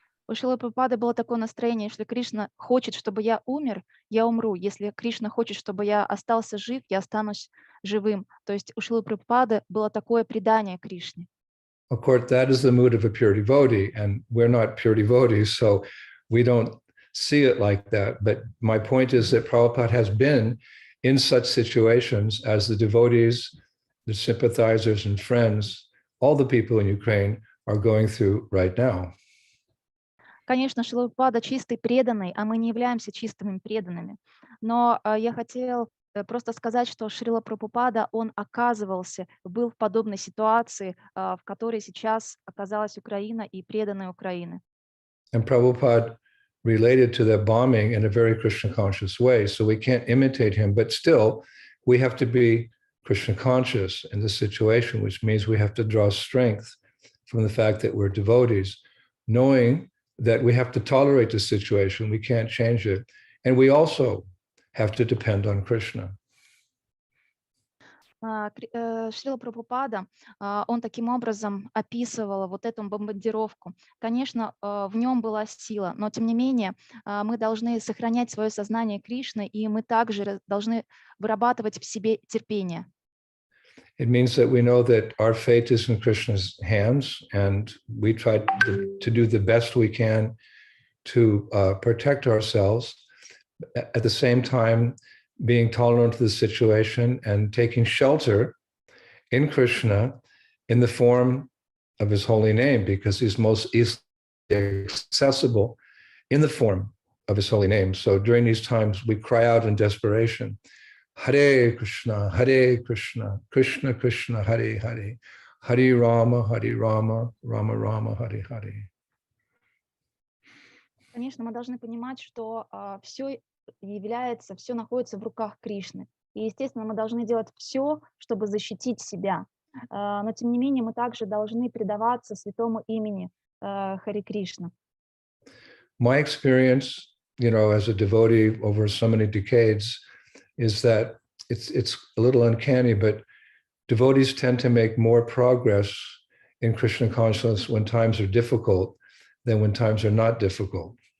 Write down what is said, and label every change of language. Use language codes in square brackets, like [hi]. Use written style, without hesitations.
[ru] У Шрилы Прабхупады было такое настроение: если Кришна хочет, чтобы я умер, я умру. Если Кришна хочет, чтобы я остался жив, я останусь живым. То есть у Шрилы Прабхупады было такое предание Кришне. [en] Of course, that is the mood of a pure devotee, and we're not pure devotees, so we don't see it like that. But my point is that Prabhupada has been in such situations as the devotees, the sympathizers and friends, all the people in Ukraine are going through right now. [ru] Конечно, Шрила Прабхупада чистый преданный, а мы не являемся чистыми преданными. Но я хотел просто сказать, что Шрила Прабхупада, он оказывался, был в подобной ситуации, в которой сейчас оказалась Украина и преданные Украины. [en] And Prabhupada related to that bombing in a very Krishna conscious way. So we can't imitate him, but still we have to be Krishna conscious in this situation, which means we have to draw strength from the fact that we're devotees, knowing that we have to tolerate the situation, we can't change it. And we also have to depend on Krishna. [ru] Шрила Прабхупада, он таким образом описывал вот эту бомбардировку. Конечно, в нем была сила, но тем не менее мы должны сохранять свое сознание Кришны, и мы также должны вырабатывать в себе терпение. [en] It means that we know that our fate is in Krishna's hands, and we try to do the best we can to protect ourselves. At the same time, being tolerant to the situation and taking shelter in Krishna in the form of his holy name, because he's most easily accessible in the form of his holy name. So during these times, we cry out in desperation, Hare Krishna, Krishna Krishna, Hare Hare, Hare Rama, Rama Rama, Hare Hare. [ru] Конечно, мы должны понимать, что все находится в руках Кришны. И, естественно, мы должны делать все, чтобы защитить себя. Но, тем не менее, мы также должны предаваться святому имени Харе Кришна. [en] My experience, as a devotee over so many decades, is that it's a little uncanny, but devotees tend to make more progress in Krishna consciousness when times are difficult than when times are not difficult.